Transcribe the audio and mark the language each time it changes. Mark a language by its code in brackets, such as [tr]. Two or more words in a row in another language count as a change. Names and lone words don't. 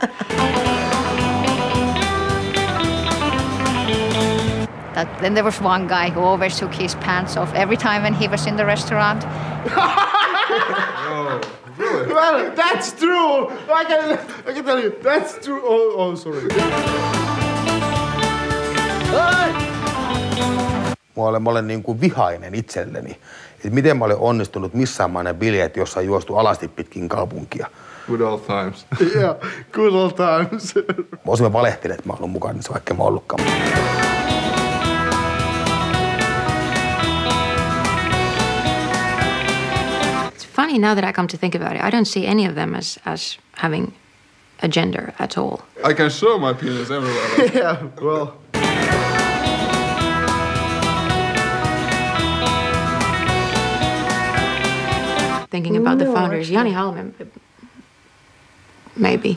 [en] then there was one guy who always took his pants off every time when he was in the restaurant. Oh, really? Well, that's true. I can tell you, that's true. Oh, sorry. [fi] Mä olen niin kuin vihainen itselleni. Että miten mä olen onnistunut missaamaan bileet, jossa on juostu alasti pitkin kaupunkia. [en] Good old times. Yeah, good old times. [fi] Mä osin valehtelen, että mä oon mukana, vaikka mä ollutkaan. [en] funny now that I come to think about it. I don't see any of them as having a gender at all. I can show my penis everywhere. Yeah, well. Thinking about the founders, Jani Halme, maybe.